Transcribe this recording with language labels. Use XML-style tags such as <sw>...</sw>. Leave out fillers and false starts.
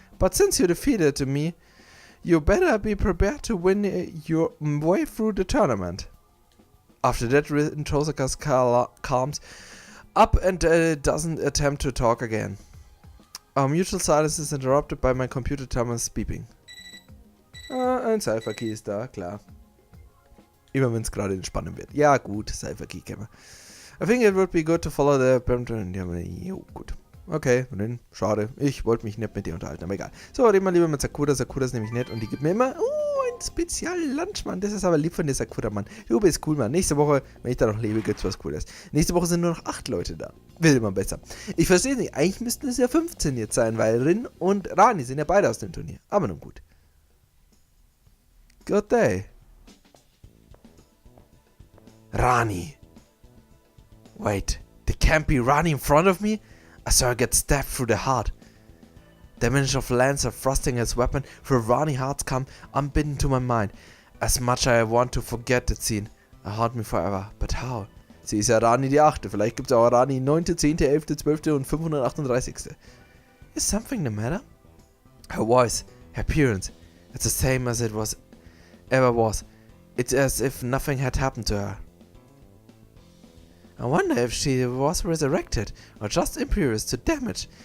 <en>But since you defeated me, you better be prepared to win your way through the tournament. After that, Rin Tohsaka calms up and doesn't attempt to talk again. Our mutual silence is interrupted by my computer terminal's beeping.</en> <de>Ein Cypher-Key ist da, klar. Immer wenn es gerade entspannend wird. Ja gut, Cypher-Key kennen wir.</de> <en>I think it would be good to follow the...</en> <de>Jo, gut. Okay, dann, schade. Ich wollte mich nicht mit dir unterhalten, aber egal. So, reden wir lieber mit Sakura. Sakura ist nämlich nett und die gibt mir immer einen speziellen Lunch, Mann. Das ist aber lieb von dir, Sakura, Mann. Du bist cool, Mann. Nächste Woche, wenn ich da noch lebe, gibt's was Cooles. Nächste Woche sind nur noch 8 Leute da. Wird immer besser. Ich verstehe nicht. Eigentlich müssten es ja 15 jetzt sein, weil Rin und Rani sind ja beide aus dem Turnier. Aber nun gut.</de> <en>Good day. Rani. Wait, there can't be Rani in front of me? I saw her get stabbed through the heart. The image of Lancer thrusting his weapon through Rani's heart come unbidden to my mind. As much I want to forget that scene. I haunt me forever, but how?</en> <de>Sie ist ja Rani die 8. Vielleicht gibt es auch Rani 9., 10., 11., 12. und 538.</de> <en>Is something the matter? Her voice, her appearance, it's the same as it ever was. It's as if nothing had happened to her. I wonder if she was resurrected or just impervious to damage.</en>